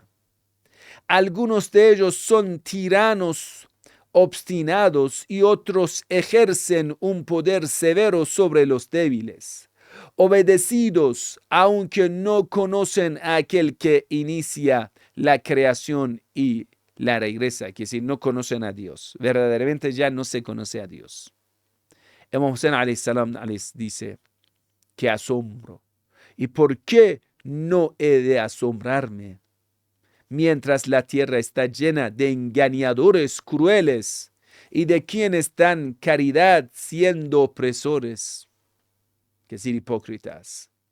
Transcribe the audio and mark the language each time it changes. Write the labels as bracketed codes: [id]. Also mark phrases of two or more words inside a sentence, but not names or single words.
[es] Algunos de ellos son tiranos obstinados y otros ejercen un poder severo sobre los débiles, obedecidos aunque no conocen a aquel que inicia la creación y la regresa, que si no conocen a Dios, verdaderamente ya no se conoce a Dios. Imam Hussein [ar] عليه السلام [es] dice: ¡qué asombro! ¿Y por qué no he de asombrarme? Mientras la tierra está llena de engañadores crueles y de quienes dan caridad siendo opresores, que decir, hipócritas.